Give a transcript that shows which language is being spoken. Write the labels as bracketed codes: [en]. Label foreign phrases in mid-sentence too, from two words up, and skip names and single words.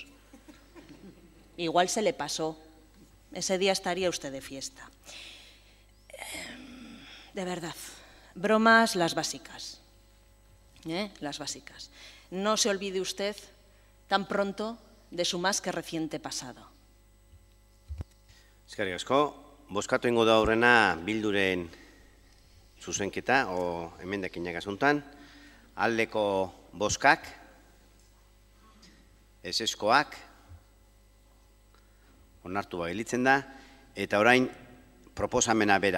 [es] Igual se le pasó. Ese día estaría usted de fiesta. De verdad, bromas las básicas. Las básicas. No se olvide usted tan pronto de su más que reciente pasado. [eu] Eskerrik asko. Bozkatu ingo da aurrena Bilduren zuzenketa o emendakinak asuntan. Aldeko bozkak, ezeskoak, onartu gelditzen da, eta orain proposamena bera.